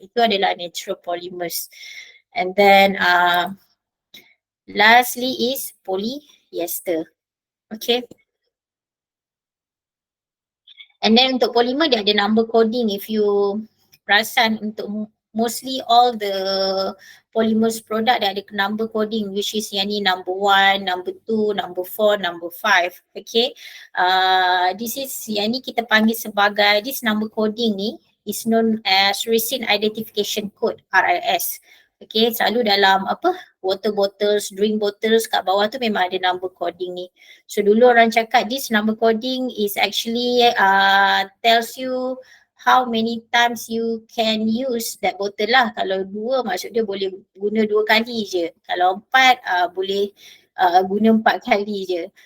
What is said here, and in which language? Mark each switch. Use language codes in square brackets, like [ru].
[ms] Itu adalah natural polymers. [en] And then lastly is polyester. Okay. And then untuk polymer [ms] dia ada [en] number coding. If you [ms] perasan untuk [en] mostly all the polymers product [ms] dia ada [en] number coding, which is [ms] yang ni [en] number 1, number 2, number 4, number 5. Okay. This is [ms] yang ni kita panggil sebagai, [en] this number coding ni is known as Resin Identification Code, RIS. [ms] Okay, selalu dalam [en] water bottles, drink bottles [ms] kat bawah tu memang ada number coding ni. [en] So [ms] dulu orang cakap [en] this number coding is actually tells you how many times you can use that bottle lah. [ms] Kalau 2 maksud dia boleh guna 2 kali je. Kalau 4 boleh guna 4 kali je.